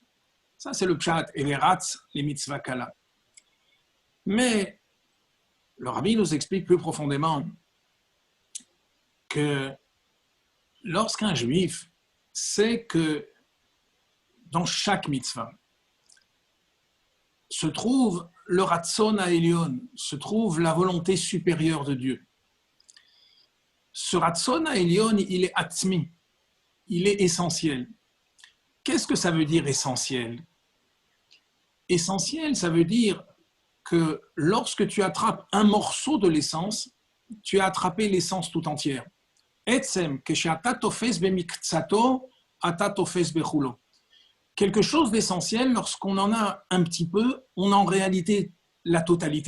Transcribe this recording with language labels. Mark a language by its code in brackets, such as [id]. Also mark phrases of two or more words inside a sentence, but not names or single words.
[fr] Ça, c'est le pshat, et les rats, les [he] מצווה קלה. [fr] Mais le rabbi nous explique plus profondément que lorsqu'un juif sait que dans chaque mitzvah se trouve le [he] רצון העליון, [fr] se trouve la volonté supérieure de Dieu. Ce [he] רצון העליון, [fr] il est atzmi, il est essentiel. Qu'est-ce que ça veut dire essentiel ? Essentiel, ça veut dire que lorsque tu attrapes un morceau de l'essence, tu as attrapé l'essence tout entière. Quelque chose d'essentiel, lorsqu'on en a un petit peu, on a en réalité la totalité.